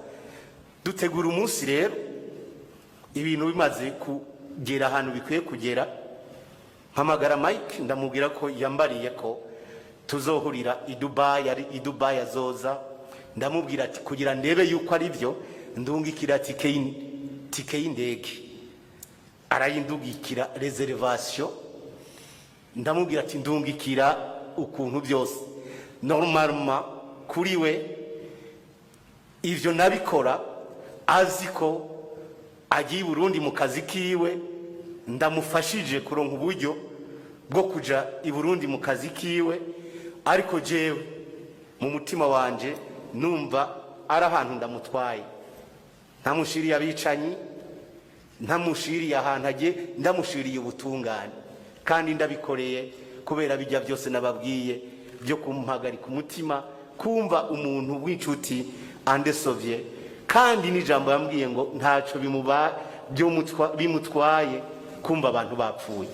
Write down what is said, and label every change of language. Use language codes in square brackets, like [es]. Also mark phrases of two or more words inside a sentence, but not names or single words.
[rn] Dutegura umunsi rero, ibintu bimaze kugera ahantu bikwiye kugera, mpamagara Mike ndamubwira ko yambariye ko tuzohurira i Dubai azoza. Ndamubwira ati kugira ndebe yuko ari byo ndungikira tike y'indege. arayindugikira reservation, ndamubwira ati ndungikira ukuntu byose normalement kuri we ivyo nabikora aziko agiye Burundi mu kazi kiwe, ndamufashije kuronka uburyo bwo kuja i Burundi mu kazi kiwe, ariko jewe mu mutima wanje numva ari ahantu ndamutwaye, ntamushiriye abicanyi, ntamushiriye ahantu agiye, ndamushiriye ubutungane, kandi ndabikoreye kubera bijya byose nababwiye byo kumuhagarika umutima, kumva umuntu w'inshuti andesovye, kandi n'ijambo yambwiye ngo ntaco bimutwaye kumva abantu bapfuye.